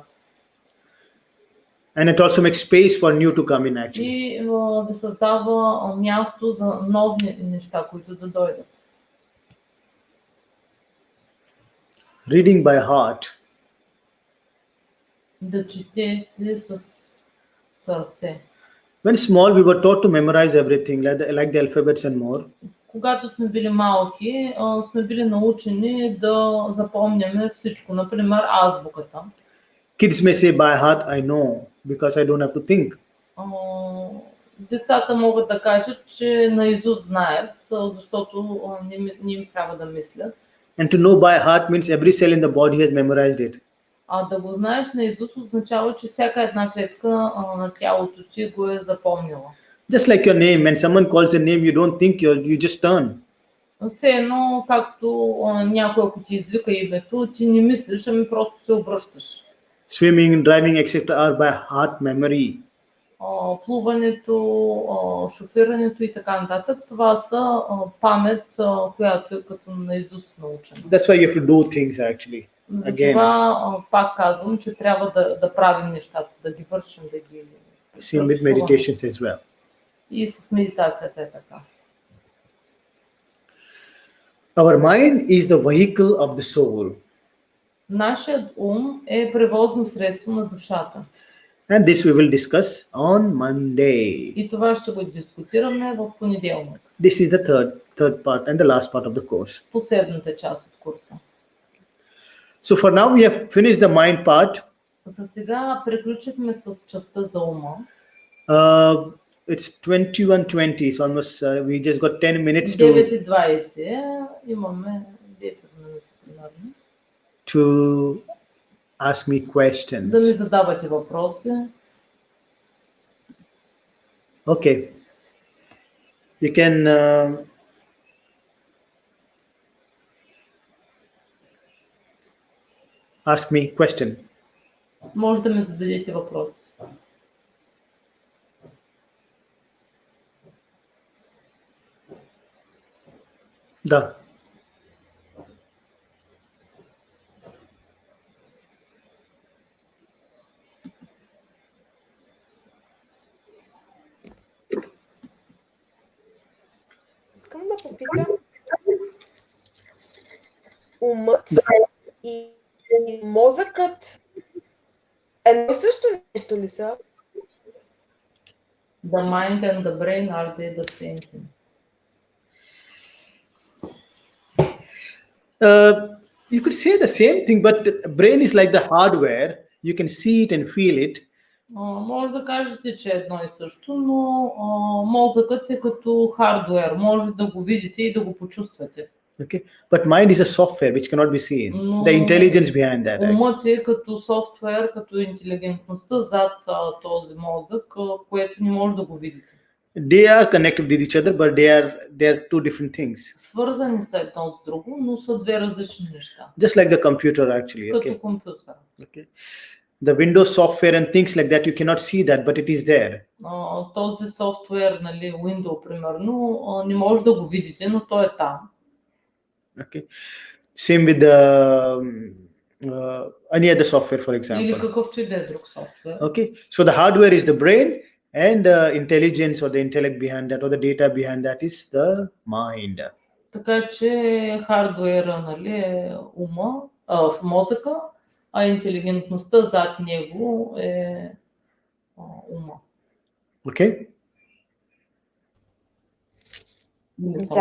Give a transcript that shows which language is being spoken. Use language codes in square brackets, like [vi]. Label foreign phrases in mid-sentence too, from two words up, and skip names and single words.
[en] And it also makes space for new to come in actually. [bg] И ви създава място за нови неща, които да дойдат. [en] Reading by heart. [bg] Да четете с сърце. [en] When small, we were taught to memorize everything, like the alphabets and more. [bg] Когато сме били малки, сме били научени да запомняме всичко. Например, азбуката. [en] Kids may say by heart, I know, because I don't have to think. [bg] Децата могат да кажат, че наизуст знаят, защото не им трябва да мислят. [en] And to know by heart means every cell in the body has memorized it. [bg] А да го знаеш наизуст означава, че всяка една клетка на тялото ти го е запомнила. [en] Just like your name, when someone calls your name, you don't think, you just turn. [bg] Все едно, както някой, ако ти извика името, ти не мислиш, ами просто се обръщаш. [en] Swimming, driving, etc. are by heart memory. [bg] Плуването, шофирането и така нататък, това са памет, която е като наизуст научена. [en] That's why you have to do things actually. [bg] Затова пак казвам, че трябва да правим нещата, да ги вършим, да ги... [en] Same with meditations as well. [bg] И с медитацията е така. [en] Our mind is the vehicle of the soul. [bg] Нашият ум е превозно средство на душата. [en] And this we will discuss on Monday. [bg] И това ще го дискутираме в понеделник. [en] This is the third part and the last part of the course. [bg] Последната част от курса. [en] So for now we have finished the mind part. [bg] За сега приключихме с частта за ума. [en] It's 21:20, so almost we just got 10 minutes 9:20, [bg] имаме 10 минути примерно. [en] To ask me questions. [bg] Да ми задавате въпроси. [en] Okay. You can ask me question. [bg] Може да ми зададете въпроси. Да. Искам да попитам, умът и мозъкът едно и също нещо ли са? [en] The mind and the brain are they the same thing? You could say the same thing, but brain is like the hardware. You can see it and feel it. [bg] Може да кажете, че е едно и също, но мозъкът е като хардуер. Може да го видите и да го почувствате. [en] Okay, but mind is a software which cannot be seen. The intelligence behind that. [bg] Умът е като софтуер, като интелигентността зад този мозък, което не може да го видите. [en] They are connected with each other, but they are two different things. [bg] Свързани са едно с друго, но са две различни неща. [en] Just like the computer actually. [bg] Като [en] Okay. [bg] компютър. [en] Okay. The Windows software and things like that, you cannot see that, but it is there. [bg] Този софтуер, нали, Windows, примерно, не може да го видите, но той е там. [en] Okay. Same with the any other software, for [bg] Или [en] example. [bg] какъвто и да е друг софтуер. [en] Okay. So the hardware is the brain, and the intelligence or the intellect behind that, or the data behind that is the mind. [bg] Така че хардуера, нали, е ума, в мозъка, а интелигентността зад него е ума. [en] Okay. [bg] Или софтуер. Да, благодаря. Мерси. [en] Welcome.